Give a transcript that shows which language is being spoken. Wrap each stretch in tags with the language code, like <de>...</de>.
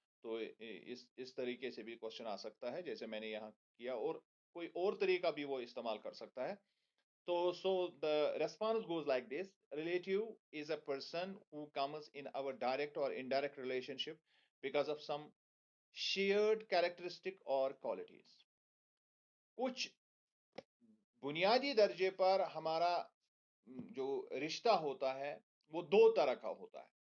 <ur>تو اس طریقے سے بھی کوشچن آ سکتا ہے جیسے میں نے یہاں کیا اور کوئی اور طریقہ بھی وہ استعمال کر سکتا ہے.</ur> <en>So the response goes like this. Relative is a person who comes in our direct or indirect relationship because of some shared characteristic or qualities.</en> <ur>کچھ بنیادی درجے پر ہمارا جو رشتہ ہوتا ہے وہ دو طرح کا ہوتا ہے.</ur>